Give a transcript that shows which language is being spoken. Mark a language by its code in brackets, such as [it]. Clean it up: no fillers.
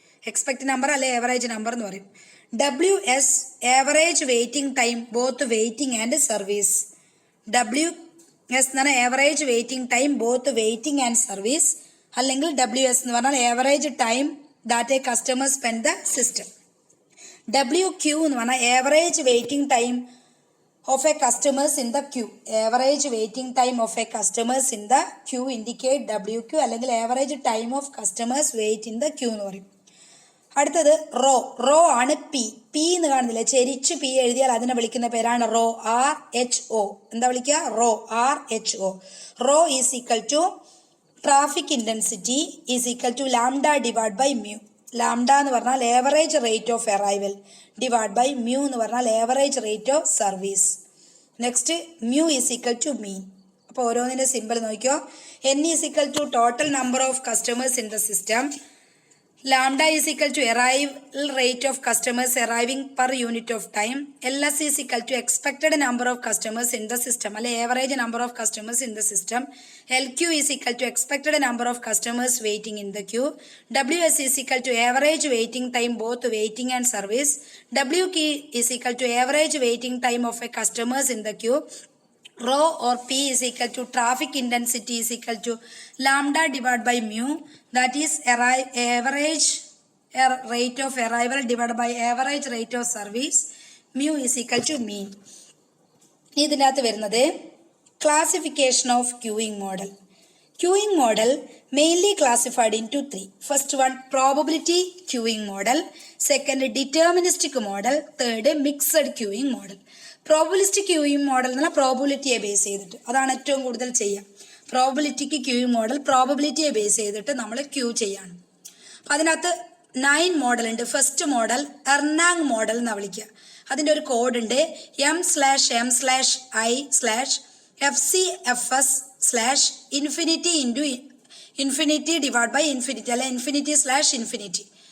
[en] Expected number അല്ലെ average number എന്ന് പറയും. WS, average waiting time both waiting and service. WS എന്ന് പറഞ്ഞാൽ average waiting time both waiting and service അല്ലെങ്കിൽ WS എന്ന് പറഞ്ഞാൽ average time that a customer spend the system. WQ എന്ന് പറഞ്ഞാൽ average waiting time of a customers in the queue. Average waiting time of a customers in the queue indicate WQ അല്ലെങ്കിൽ average time of customers wait in the queue [ml] എന്ന് പറയും. അടുത്തത് raw. Raw ആണ് P എന്ന് കാണുന്നില്ല, ചെരിച്ച് P എഴുതിയാൽ അതിനെ വിളിക്കുന്ന പേരാണ് റോ, RHO. എന്താ വിളിക്കുക? [en] Rho, RHO. Rho is equal to traffic intensity is equal to lambda divide by mu. Lambda എന്ന് പറഞ്ഞാൽ average rate of arrival divide by mu എന്ന് പറഞ്ഞാൽ average rate of service. Next, mu is equal to mean. [ml] അപ്പോൾ ഓരോന്നിൻ്റെ simple നോക്കിയോ. [en] N is equal to total number of customers in the system. Lambda is equal to arrival rate of customers arriving per unit of time. LS is equal to expected number of customers in the system. Average number of customers in the system. LQ is equal to expected number of customers waiting in the queue. WS is equal to average waiting time both waiting and service. WQ is equal to average waiting time of a customers in the queue. Rho or P is equal to traffic intensity is equal to lambda divided by mu, that is average rate of arrival divided by average rate of service. Mu is equal to mean. [ml] ഇതിനകത്ത് വരുന്നത് [en] classification of queuing model. Queuing model mainly classified into three. First one, probability queuing model. Second, deterministic model. Third, mixed queuing model. [ml] Probabilistic queuing model എന്നുള്ള പ്രോബബിലിറ്റിയെ base ചെയ്തിട്ട്, അതാണ് ഏറ്റവും കൂടുതൽ ചെയ്യുക. പ്രോബബിലിറ്റിക്ക് queuing model പ്രോബബിലിറ്റിയെ base ചെയ്തിട്ട് നമ്മൾ ക്യൂ ചെയ്യാണ്. അപ്പം അതിനകത്ത് 9 മോഡൽ ഉണ്ട്. ഫസ്റ്റ് മോഡൽ എർനാങ് മോഡൽ എന്നാണ് വിളിക്കുക. അതിൻ്റെ ഒരു കോഡ് ഉണ്ട്, M/M/I/FCFS/infinity ഡിവൈഡ് ബൈ ഇൻഫിനിറ്റി അല്ലെ infinity/infinity.